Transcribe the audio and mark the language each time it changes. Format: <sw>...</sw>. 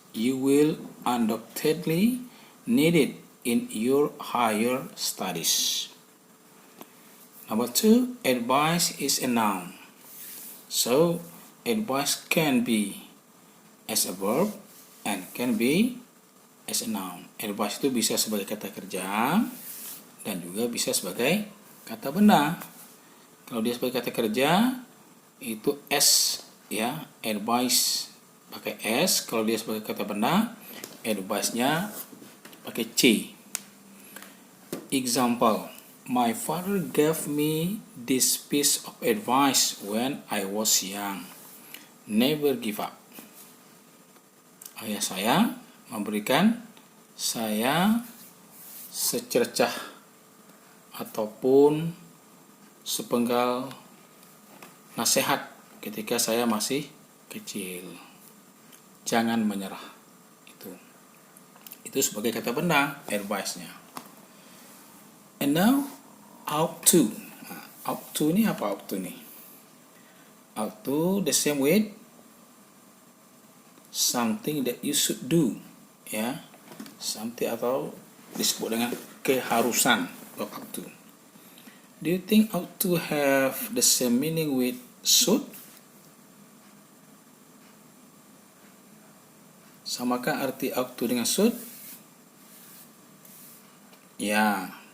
<en>You will undoubtedly need it in your higher studies. Number two, advice is a noun. So, advice can be as a verb and can be as a noun.</en> <id>Advice itu bisa sebagai kata kerja dan juga bisa sebagai kata benda. Kalau dia sebagai kata kerja itu S ya, advice pakai S. Kalau dia sebagai kata benda, advice-nya pakai C.</id> <en>Example, my father gave me this piece of advice when I was young. Never give up.</en> <id>Ayah saya memberikan saya secercah ataupun sepenggal nasihat ketika saya masih kecil. Jangan menyerah. Itu sebagai kata benda, advice-nya.</id> <en>And now, ought to. Ought to</en> <id>ini apa</id> <en>ought to nih? Ought to the same with something that you should do.</en> <id>Ya. Something atau disebut dengan keharusan.</id> <en>Ought to. Do you think ought to have the same meaning with should?</en> <id>Samakah arti ought to dengan should? Ya.</id>